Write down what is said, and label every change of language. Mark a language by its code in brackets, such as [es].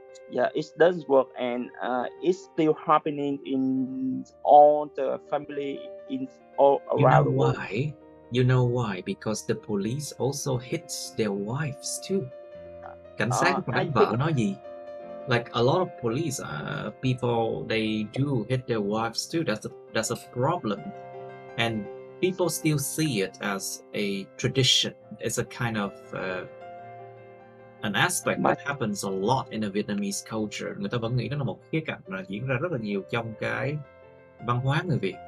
[en] It doesn't work, and it's still happening in all the family in all around the world. You know why? Because the police also hits their wives too. [vi] Cảnh sát còn đánh vợ nó gì? [en] Like a lot of police people, they do hit their wives too. That's a problem, and people still see it as a tradition. It's a kind of an aspect that happens a lot in the Vietnamese culture. [vi] Người ta vẫn nghĩ nó là một khía cạnh là diễn ra rất là nhiều trong cái văn hóa người Việt.